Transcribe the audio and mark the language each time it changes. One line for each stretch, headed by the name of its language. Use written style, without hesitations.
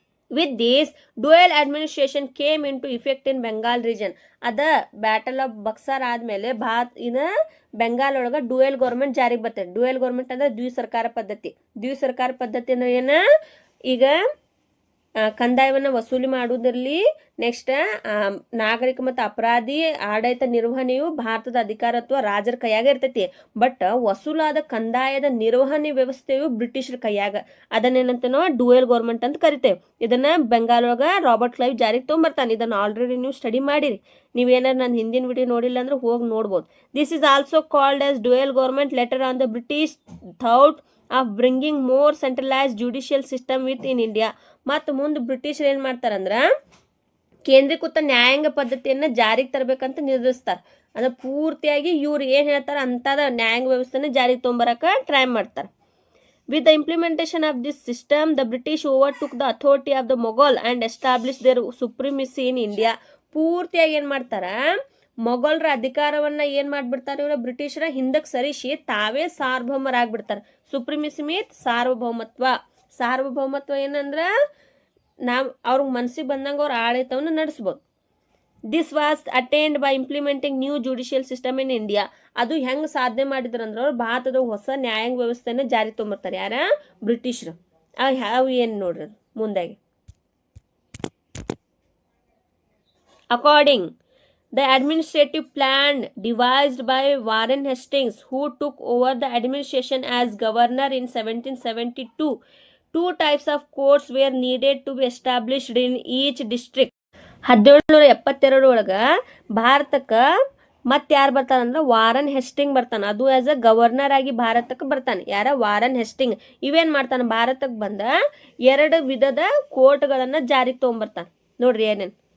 English: With this, dual administration came into effect in Bengal region.
Kannada: ಅದ battle of Buxar ಆದಮೇಲೆ ಬೆಂಗಾಲ್ ಒಳಗೆ dual government ಜಾರಿಗೆ ಬರ್ತದೆ. ಡ್ಯೂಯಲ್ ಗೌರ್ಮೆಂಟ್ ಅಂದ್ರೆ ದ್ವಿಸರ್ಕಾರ ಪದ್ಧತಿ. ದ್ವಿಸರ್ಕಾರ ಪದ್ಧತಿ ಅಂದ್ರೆ ಏನು, ಈಗ ಕಂದಾಯವನ್ನು ವಸೂಲಿ ಮಾಡುವುದರಲ್ಲಿ ನೆಕ್ಸ್ಟ್ ನಾಗರಿಕ ಮತ್ತು ಅಪರಾಧಿ ಆಡಳಿತ ನಿರ್ವಹಣೆಯು ಭಾರತದ ಅಧಿಕಾರತ್ವ ರಾಜರ ಕೈಯಾಗ ಇರ್ತೈತಿ. ಬಟ್ ವಸೂಲಾದ ಕಂದಾಯದ ನಿರ್ವಹಣೆ ವ್ಯವಸ್ಥೆಯು ಬ್ರಿಟಿಷರ ಕೈಯಾಗ. ಅದನ್ನೇನಂತ ನಾವು ಡ್ಯೂಯಲ್ ಗೌರ್ಮೆಂಟ್ ಅಂತ ಕರಿತೇವೆ. ಇದನ್ನ ಬೆಂಗಾಲ್ ಒಳಗ ರಾಬರ್ಟ್ ಕ್ಲೈವ್ ಜಾರಿಗೆ ತೊಗೊಂಬರ್ತಾನೆ. ಇದನ್ನು ಆಲ್ರೆಡಿ ನೀವು ಸ್ಟಡಿ ಮಾಡಿರಿ. ನೀವೇನಾರು ನನ್ನ ಹಿಂದಿನ ವಿಡಿಯೋ ನೋಡಿಲ್ಲ ಅಂದ್ರೆ ಹೋಗಿ ನೋಡ್ಬೋದು.
English: This is also called as dual government letter on the British thought of bringing more centralise judicial system with in India.
Kannada: ಮತ್ತು ಮುಂದೆ ಬ್ರಿಟಿಷರು ಏನು ಮಾಡ್ತಾರಂದ್ರೆ ಕೇಂದ್ರೀಕೃತ ನ್ಯಾಯಾಂಗ ಪದ್ಧತಿಯನ್ನು ಜಾರಿಗೆ ತರಬೇಕಂತ ನಿರ್ಧರಿಸ್ತಾರೆ. ಅಂದ್ರೆ ಪೂರ್ತಿಯಾಗಿ ಇವ್ರು ಏನು ಹೇಳ್ತಾರೆ ಅಂತಾದ ನ್ಯಾಯಾಂಗ ವ್ಯವಸ್ಥೆನ ಜಾರಿಗೆ ತೊಗೊಂಬರಕ್ಕೆ ಟ್ರೈ ಮಾಡ್ತಾರೆ.
English: With the implementation of this system, the British overtook the authority of the Mughal and established their supremacy in India.
Kannada: ಪೂರ್ತಿಯಾಗಿ ಏನು ಮಾಡ್ತಾರೆ, ಮೊಘಲರ ಅಧಿಕಾರವನ್ನು ಏನು ಮಾಡಿಬಿಡ್ತಾರೆ ಇವರು ಬ್ರಿಟಿಷರ ಹಿಂದಕ್ಕೆ ಸರಿಸಿ ತಾವೇ ಸಾರ್ವಭೌಮರಾಗ್ಬಿಡ್ತಾರೆ. ಸುಪ್ರಿಮಿಸಿ ಮೀತ್ ಸಾರ್ವಭೌಮತ್ವ ಏನಂದ್ರೆ ನಾವು ಅವ್ರಿಗೆ ಮನಸ್ಸಿಗೆ ಬಂದಂಗೆ ಅವ್ರ ಆಡಳಿತವನ್ನು ನಡೆಸ್ಬೋದು.
English: This was attained by implementing new judicial system in India.
Kannada: ಅದು ಹೆಂಗೆ ಸಾಧನೆ ಮಾಡಿದ್ರು ಅಂದ್ರೆ ಅವ್ರು ಭಾರತದ ಹೊಸ ನ್ಯಾಯಾಂಗ ವ್ಯವಸ್ಥೆನ ಜಾರಿ ತೊಗೊಂಬರ್ತಾರೆ. ಯಾರ ಬ್ರಿಟಿಷರು. ಯಾವ ಏನು ನೋಡ್ರಿ ಮುಂದಾಗಿ.
English: According the administrative plan devised by Warren Hastings, who took over the administration as governor in 1772. Two types of courts were needed to be established in each district.
Kannada: 1772 ಒಳಗೆ ಭಾರತಕ್ಕೆ ಮತ್ತೆ ಯಾರು ಬರ್ತಾನಂದ್ರೆ ವಾರನ್ ಹೆಸ್ಟಿಂಗ್ ಬರ್ತಾನೆ. ಅದು
English: as a governor
Kannada: ಆಗಿ ಭಾರತಕ್ಕೆ ಬರ್ತಾನೆ. ಯಾರ ವಾರನ್ ಹೆಸ್ಟಿಂಗ್. ಇವೇನು ಮಾಡ್ತಾನೆ, ಭಾರತಕ್ಕೆ ಬಂದ 2 ವಿಧದ ಕೋರ್ಟ್ಗಳನ್ನು ಜಾರಿಗೆ ತೊಗೊಂಬರ್ತಾನೆ. ನೋಡ್ರಿ ಏನೇನು.